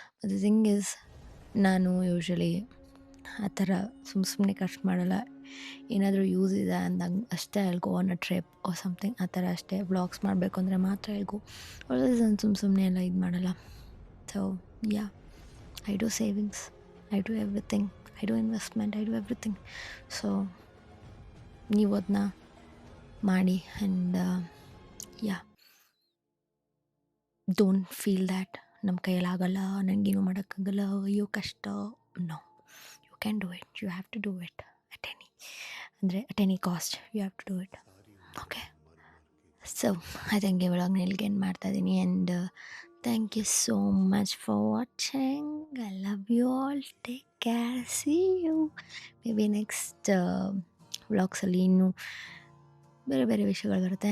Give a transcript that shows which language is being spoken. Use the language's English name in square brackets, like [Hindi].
[English] the thing is, [Kannada] ನಾನು usually ಆ ಥರ ಸುಮ್ಮನೆ ಖರ್ಚು ಮಾಡಲ್ಲ. ಏನಾದರೂ ಯೂಸ್ ಇದೆ ಅಂದಾಗ ಅಷ್ಟೇ [English] I'll go on a trip or something, [Kannada] ಆ ಥರ ಅಷ್ಟೇ. ವ್ಲಾಗ್ಸ್ ಮಾಡಬೇಕು ಅಂದರೆ ಮಾತ್ರ [English] I'll go. [Kannada] ಆಲ್ವೇಸ್ ನಾನು ಸುಮ್ಮನೆ ಎಲ್ಲ ಇದು ಮಾಡಲ್ಲ. [English] So yeah, I do savings, I do everything, I do investment, I do everything. [Kannada] So ನೀವು ಅದನ್ನ ಮಾಡಿ. [English] and yeah, don't feel that [Kannada] ನಮ್ಮ ಕೈಯಲ್ಲಿ ಆಗಲ್ಲ, ನನಗೇನು ಮಾಡೋಕ್ಕಾಗಲ್ಲ, ಅಯ್ಯೋ ಕಷ್ಟ. [English] No, you can do it. You have to do it at any cost. You have to do it. Okay. So I think [Kannada] ಈ ವ್ಲಾಗ್ನ ಇಲ್ಲಿಗೆ ಎಂಡ್ ಮಾಡ್ತಾಯಿದ್ದೀನಿ. And [English] thank you so much for watching. I love you all. Take care. See you. Maybe next vlogs [Kannada] ಅಲ್ಲಿ ಇನ್ನೂ ಬೇರೆ ವಿಷಯಗಳು ಬರುತ್ತೆ.